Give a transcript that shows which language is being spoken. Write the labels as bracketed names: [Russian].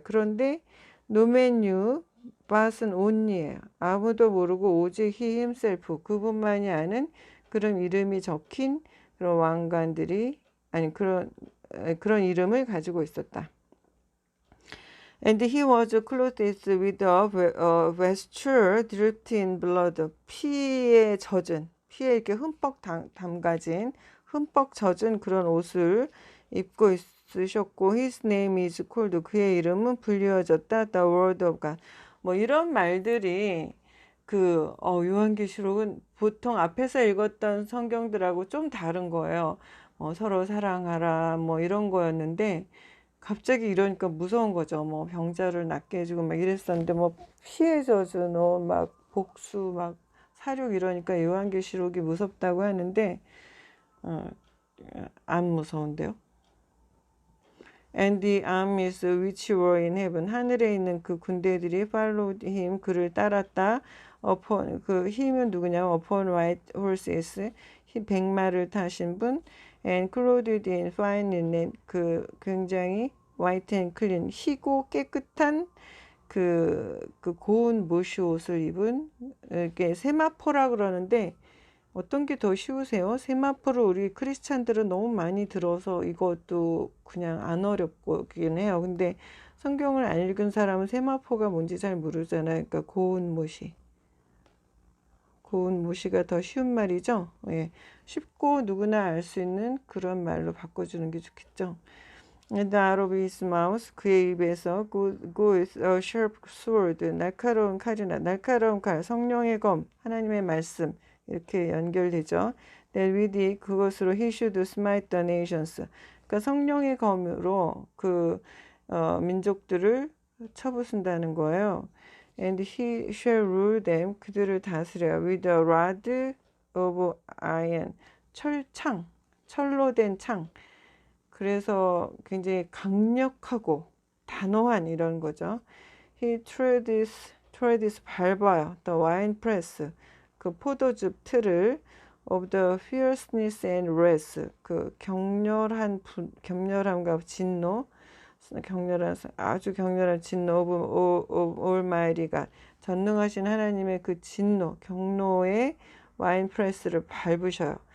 [Korean] 그런데 [English] no man knew, but은 only예요. [Korean] 아무도 모르고 오직 [English] he himself, [Korean] 그분만이 아는 그런 이름이 적힌 그런 왕관들이 그런 이름을 가지고 있었다. [English] And he was clothed with a vesture dipped in blood. [Korean] 피에 이렇게 흠뻑 담가진, 흠뻑 젖은 그런 옷을 입고 있으셨고, [English] his name is called. [Korean] 그의 이름은 불리워졌다. [English] The word of God. [Korean] 뭐 이런 말들이 요한계시록은 보통 앞에서 읽었던 성경들하고 좀 다른 거예요. 서로 사랑하라 뭐 이런 거였는데 갑자기 이러니까 무서운 거죠. 뭐 병자를 낫게 해주고 막 이랬었는데 뭐 피해 젖은 옷 막 복수 막 사륙 이러니까 요한계시록이 무섭다고 하는데 안 무서운데요. [English] And the armies which were in heaven. [Korean] 하늘에 있는 그 군대들이 [English] followed him. [Korean] 그를 따랐다. [English] upon [Korean] 그 힘은 누구냐면 [English] upon white horses. [Korean] 백마를 타신 분. [English] And clothed in fine linen. [Korean] 그 굉장히 [English] white and clean. [Korean] 희고 깨끗한 그 고운 모시 옷을 입은 이게 세마포라 그러는데 어떤 게 더 쉬우세요? 세마포를 우리 크리스찬들은 너무 많이 들어서 이것도 그냥 안 어렵긴 해요. 근데 성경을 안 읽은 사람은 세마포가 뭔지 잘 모르잖아요. 그러니까 고운 모시가 더 쉬운 말이죠. 예. 쉽고 누구나 알 수 있는 그런 말로 바꿔주는 게 좋겠죠. [English] And out of his mouth, [Korean] 그의 입에서 [English] goes a sharp sword, [Korean] 날카로운 칼이나 날카로운 칼, 성령의 검, 하나님의 말씀 이렇게 연결되죠. [English] That with it, [Korean] 그것으로 [English] he should smite the nations. [Korean] 그러니까 성령의 검으로 민족들을 쳐부순다는 거예요. [English] And he shall rule them, [Korean] 그들을 다스려 [English] with a rod of iron, [Korean] 철로 된 창. 그래서 굉장히 강력하고 단호한 이런 거죠. [English] He treads [Korean] 밟아요. [English] The wine press, [Korean] 그 포도즙 틀을 [English] of the fierceness and wrath, [Korean] 그 격렬함과 진노, 아주 격렬한 진노 [English] of Almighty God, [Korean] 전능하신 하나님의 그 진노, 경노의 와인 프레스를 밟으셔요.